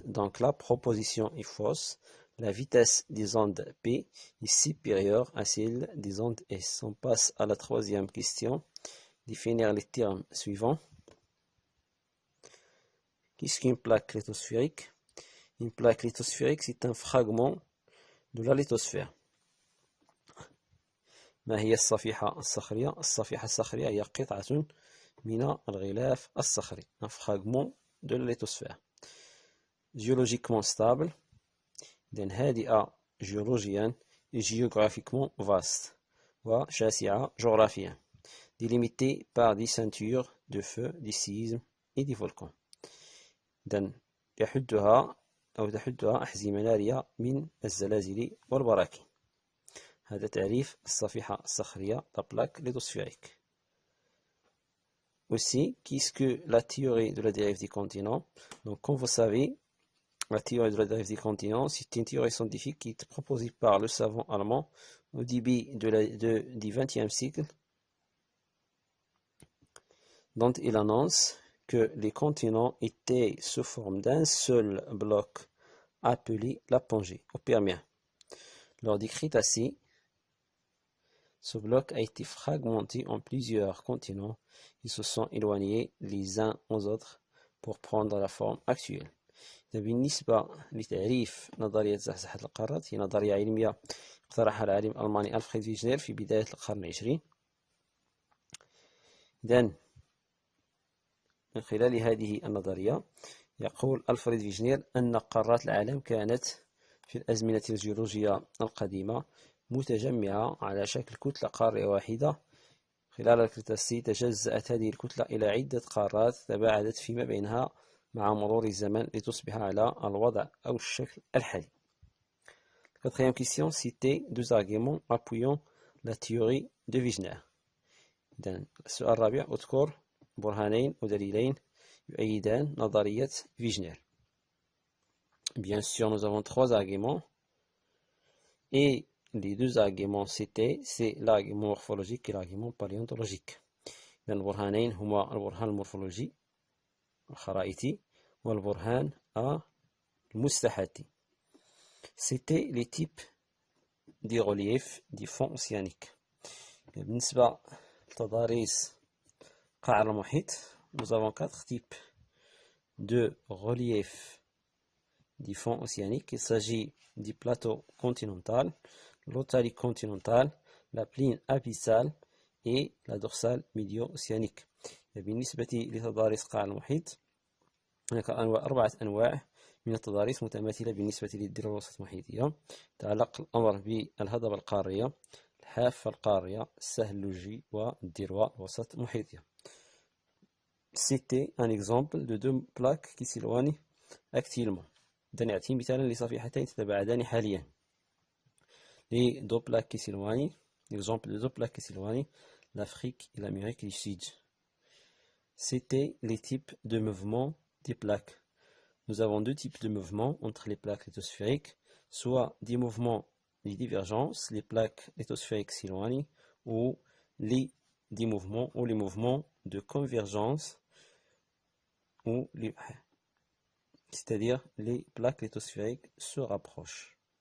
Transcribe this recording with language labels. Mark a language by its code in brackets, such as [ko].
[fr] Donc la proposition est fausse. La vitesse des ondes P est supérieure à celle des ondes S. On passe à la troisième question. Définir les termes suivants. Qu'est-ce qu'une plaque lithosphérique? Une plaque lithosphérique, c'est un fragment de la lithosphère. [ar] ما هي الصفيحة الصخرية؟ الصفيحة الصخرية هي قطعة من الغلاف الصخري. [fr] Un fragment de la lithosphère. Géologiquement stable. [ar] هادئة [fr] géologienne et géographiquement vaste. [ar] وشاسعة جغرافيا. [fr] Délimitée par des ceintures de feu, des séismes et des volcans. [ar] تحدها أحزمة نارية من الزلازل والبراكين. هذا تعريف الصفيحة الصخرية, [fr] la plaque lithosphérique. Aussi, qu'est-ce que la théorie de la dérive des continents? Donc, comme vous savez, la théorie de la dérive des continents, c'est une théorie scientifique qui est proposée par le savant allemand au début du XXe siècle, dont il annonce que les continents étaient sous forme d'un seul bloc appelé la Pangée, au Permien. Lors des Crétacés, ce bloc a été fragmenté en plusieurs continents qui se sont éloignés les uns aux autres pour prendre la forme actuelle. [ar] بالنسبة لتعريف نظرية زحزحة القارات، هي نظرية علمية اقترحها العالم الألماني ألفريد فيجنير في بداية القرن العشرين. إذن من خلال هذه النظرية يقول ألفريد فيجنير أن قارات العالم كانت في الأزمنة الجيولوجية القديمة متجمعة على شكل كتلة قارية واحدة. خلال الكريتاسي تجزأت هذه الكتلة إلى عدة قارات تباعدت فيما بينها مع مرور الزمن لتصبح على الوضع أو الشكل الحالي. [fr] Quatrième question, citer deux arguments appuyant la théorie de Wigner. [ar] إذن السؤال الرابع اذكر برهانين ودليلين يؤيدان نظرية Wigner. [fr] Bien sûr, nous avons trois arguments et les deux arguments cités, c'est l'argument morphologique et l'argument paléontologique. [ar] البرهانين هما البرهان المورفولوجي الخرائطي والبرهان المستحاثي. [fr] C'était les types des reliefs des fonds océaniques. [ar] بالنسبة لتضاريس قاع المحيط, [fr] nous avons quatre types de reliefs des fonds océaniques. Il s'agit du plateau continental, l'otalique continental, la plaine abyssale et la dorsale médio-océanique. [ar] بالنسبة لتضاريس قاع المحيط هناك أربعة أنواع من التضاريس متماثلة بالنسبة للذروة الوسط المحيطية. تعلق الأمر بالهضبة القارية, الحافة القارية, السهل اللوجي والذروة الوسط المحيطية. [fr] C'était un exemple de deux plaques qui s'éloignent actuellement. [ar] نعطي مثالا لصفيحتين تتباعدان حاليا. [fr] Les deux plaques qui s'éloignent, l'exemple de deux plaques qui s'éloignent, l'Afrique et l'Amérique du Sud. C'était les types de mouvements des plaques. Nous avons deux types de mouvements entre les plaques lithosphériques, soit des mouvements de divergence, les plaques lithosphériques s'éloignent, ou des mouvements ou les mouvements de convergence, c'est-à-dire les plaques lithosphériques se rapprochent.